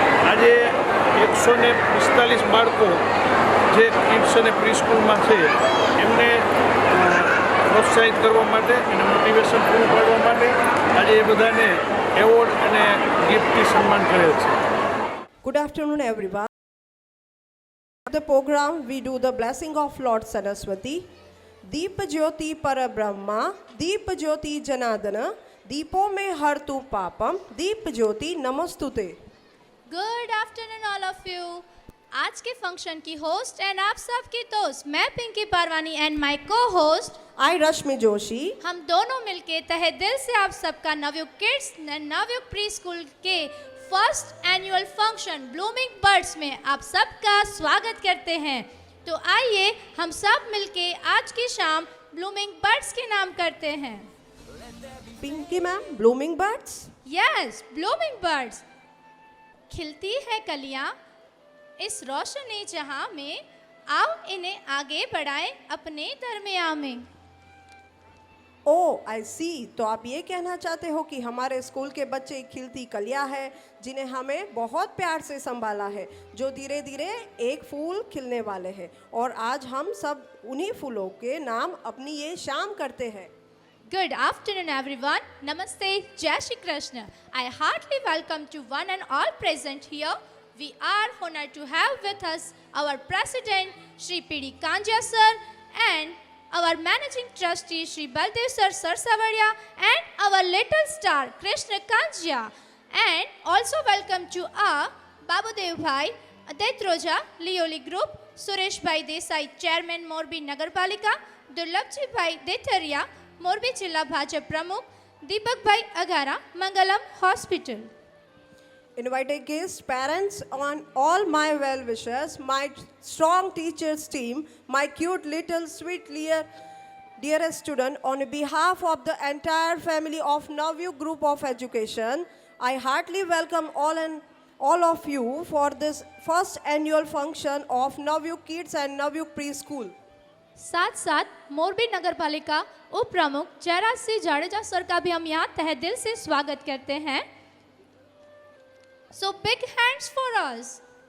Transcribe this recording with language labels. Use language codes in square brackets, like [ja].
[gu] આજે 145 બાળકો જે કિડ્સ અને પ્રી સ્કૂલમાં છે એમને પ્રોત્સાહિત કરવા માટે અને મોટિવેશન પૂરું પાડવા માટે આજે એ બધાને એવોર્ડ અને ગિફ્ટથી સન્માન કરેલ છે। [en] Good afternoon, everyone. The program we do the blessing of Lord Saraswati. [sa] Deep Jyoti Parabrahma, Deep Jyoti Janadana, Deepo में हर तू पापम, Deep Jyoti नमस्तुते। [en] Good afternoon all of you. [hi] आज के फंक्शन की होस्ट एंड आप सब की दोस्त मैं पिंकी पारवानी [en] and my cohost [hi] I रश्मि जोशी। हम दोनों मिलके तहे दिल से आप सबका Navyug kids Navyug pre school के first annual function blooming birds में आप सबका स्वागत करते हैं। तो आइए हम सब मिलके आज की शाम ब्लूमिंग बर्ड्स के नाम करते हैं। Pinky ma'am, blooming birds. Yes, blooming birds. खिलती है कलियां इस रोशनी जहां में, आओ इन्हें आगे बढ़ाएं अपने दरमियां में। ओ आई सी, तो आप ये कहना चाहते हो कि हमारे स्कूल के बच्चे खिलती कलियां हैं जिन्हें हमें बहुत प्यार से संभाला है, जो धीरे धीरे एक फूल खिलने वाले हैं और आज हम सब उन्हीं फूलों के नाम अपनी ये शाम करते हैं। [en] Good afternoon everyone. Namaste, Jai Shri Krishna. I heartily welcome to one and all present here. We are honored to have with us our President Shri P.D. Kanjia sir and our Managing Trustee Shri Baldev sir Sarsavadia and our little star Krishna Kanjia. And also welcome to our Babudev Bhai, Adaitroja, Lioli Group, Suresh Bhai Desai, Chairman Morbi Nagarpalika, Durlabji Bhai Detharia, [hi] Morbi जिला भाजपा प्रमुख, [en] Deepak bhai Agara, Mangalam hospital. Invited guests, parents, and all my well wishers, my strong teachers team, my cute little sweet dearest student, on behalf of the entire family of Navyu Group of Education, I heartily welcome all of you for this first annual function of Navyu Kids and Navyu Preschool. [hi] साथ साथ मोरबी नगर पालिका उप प्रमुख Jayraj Singh Jadeja sir का भी हम यहाँ तहे दिल से स्वागत करते हैं। [en] So big hands for us.